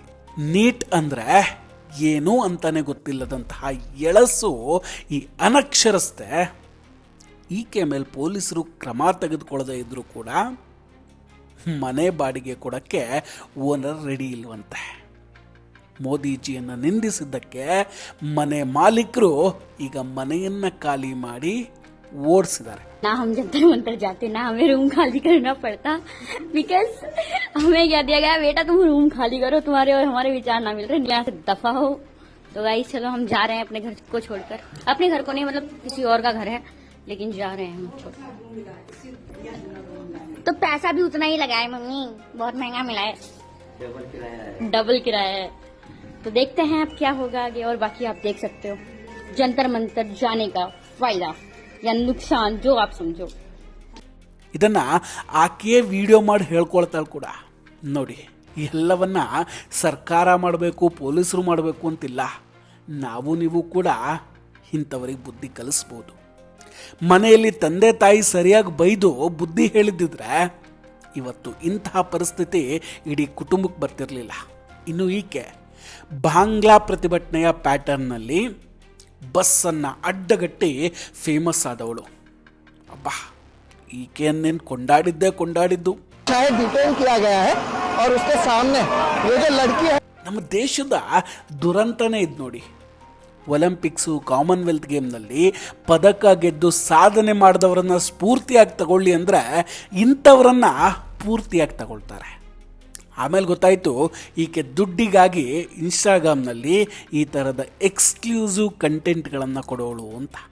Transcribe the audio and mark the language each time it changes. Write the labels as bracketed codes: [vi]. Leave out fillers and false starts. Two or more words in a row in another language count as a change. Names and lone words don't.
[kn] ನೀಟ್ ಅಂದರೆ ಏನು ಅಂತಾನೆ ಗೊತ್ತಿಲ್ಲದಂತಹ ಎಳಸು ಈ ಅನಕ್ಷರಸ್ತೆ ಈಕೆ ಮೇಲೆ ಪೊಲೀಸರು ಕ್ರಮ ತೆಗೆದುಕೊಳ್ಳದೆ ಇದ್ರೂ ಕೂಡ ಮನೆ ಬಾಡಿಗೆ ಕೊಡೋಕ್ಕೆ [en] owner ready [kn] ಇಲ್ವಂತೆ. ಮೋದಿಜಿಯನ್ನು ನಿಂದಿಸಿದ್ದಕ್ಕೆ ಮನೆ ಮಾಲೀಕರು ಈಗ ಮನೆಯನ್ನು ಖಾಲಿ ಮಾಡಿ ಓಡಿಸಿದ್ದಾರೆ. [hi] ना हम जंतर मंतर जाते, ना हमें रूम खाली करना पड़ता, बिकॉज हमें क्या दिया गया, बेटा तुम रूम खाली करो, तुम्हारे और हमारे विचार ना मिल रहे, यहाँ से दफा हो. तो गाइस चलो हम जा रहे हैं अपने घर को छोड़कर. अपने घर को नहीं, मतलब किसी और का घर है, लेकिन जा रहे हैं हम छोड़. तो पैसा भी उतना ही लगा है मम्मी, बहुत महंगा मिला है, डबल किराया है. तो देखते हैं अब क्या होगा आगे. और बाकी आप देख सकते हो जंतर मंतर जाने का फायदा या नुकसान जो आप समझो. [kn] ಇದನ್ನು ಆಕೆಯೇ ವಿಡಿಯೋ ಮಾಡಿ ಹೇಳ್ಕೊಳ್ತಾಳೆ ಕೂಡ. ನೋಡಿ, ಎಲ್ಲವನ್ನ ಸರ್ಕಾರ ಮಾಡಬೇಕು, ಪೊಲೀಸರು ಮಾಡಬೇಕು ಅಂತಿಲ್ಲ. ನಾವು ನೀವು ಕೂಡ ಇಂಥವರಿಗೆ ಬುದ್ಧಿ ಕಲಿಸ್ಬೋದು. ಮನೆಯಲ್ಲಿ ತಂದೆ ತಾಯಿ ಸರಿಯಾಗಿ ಬೈದು ಬುದ್ಧಿ ಹೇಳಿದ್ದಿದ್ರೆ ಇವತ್ತು ಇಂತಹ ಪರಿಸ್ಥಿತಿ ಇಡೀ ಕುಟುಂಬಕ್ಕೆ ಬರ್ತಿರಲಿಲ್ಲ. ಇನ್ನು ಈಕೆ ಬಾಂಗ್ಲಾ ಪ್ರತಿಭಟನೆಯ ಪ್ಯಾಟರ್ನ್ನಲ್ಲಿ ಬಸ್ಸನ್ನು ಅಡ್ಡಗಟ್ಟಿ ಫೇಮಸ್ ಆದವಳು. ಅಬ್ಬಾ, ಈಕೆಯನ್ನೇನು ಕೊಂಡಾಡಿದ್ದು. [hi] डिटेन किया गया है और उसके सामने ये जो लड़की है. [kn] ನಮ್ಮ ದೇಶದ ದುರಂತನೇ ಇದು ನೋಡಿ. ಒಲಿಂಪಿಕ್ಸು, ಕಾಮನ್ವೆಲ್ತ್ ಗೇಮ್ನಲ್ಲಿ ಪದಕ ಗೆದ್ದು ಸಾಧನೆ ಮಾಡಿದವರನ್ನ ಸ್ಫೂರ್ತಿಯಾಗಿ ತಗೊಳ್ಳಿ ಅಂದರೆ ಇಂಥವರನ್ನ ಪೂರ್ತಿಯಾಗಿ ತಗೊಳ್ತಾರೆ. ಆಮೇಲೆ ಗೊತ್ತಾಯಿತು ಈಕೆ ದುಡ್ಡಿಗಾಗಿ ಇನ್ಸ್ಟಾಗ್ರಾಮ್ನಲ್ಲಿ ಈ ಥರದ [en] exclusive contents [kn] ಕೊಡೋಳು ಅಂತ.